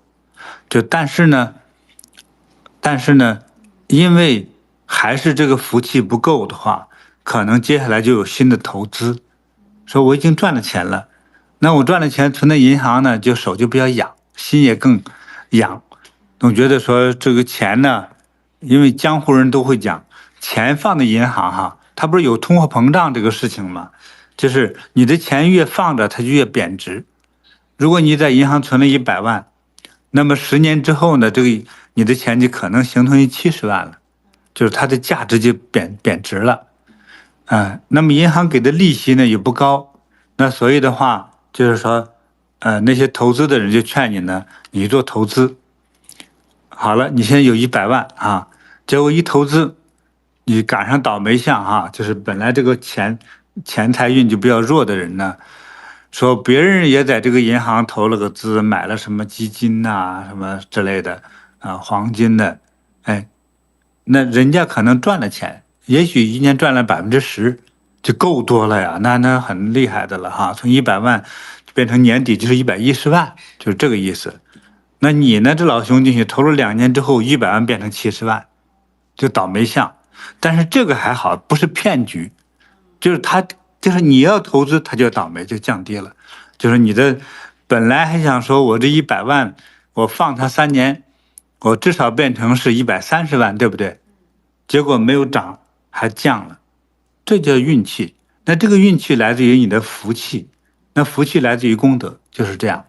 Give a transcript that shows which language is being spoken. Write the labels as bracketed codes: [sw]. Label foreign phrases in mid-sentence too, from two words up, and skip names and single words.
[zh] 但是呢，因為還是這個福氣不夠的話，可能接下來就有新的投資。說我已經賺了錢了，那我賺了錢存在銀行呢，就手就比較癢，心也更癢，總覺得說這個錢呢，因為江湖人都會講，錢放在銀行哈，它不是有通貨膨脹這個事情嗎？就是你的錢越放着，它就越貶值。如果你在銀行存了100萬，那麼10年之後呢，這個你的錢就可能形同於70萬了，就是它的價值就貶值了。那麼銀行給的利息呢也不高，那所以的話就是說，那些投資的人就勸你呢，你做投資，好了，你現在有100萬啊，結果一投資，你趕上倒霉相哈，就是本來這個錢財運就比較弱的人呢，說別人也在這個銀行投了個資，買了什麼基金啊，什麼之類的啊，黃金的，那人家可能賺了錢。也許一年賺了10%就夠多了呀，那很厲害的了哈，從100萬變成年底就是110萬，就是這個意思。那你呢，這老兄進去投了2年之後，100萬變成70萬，就倒霉相。但是這個還好，不是騙局，就是你要投資，它就倒霉，就降低了。就是你的本來還想說我這100萬，我放它3年，我至少變成是130萬，對不對？結果沒有漲。還降了，這叫運氣。那這個運氣來自於你的福氣，那福氣來自於功德，就是這樣。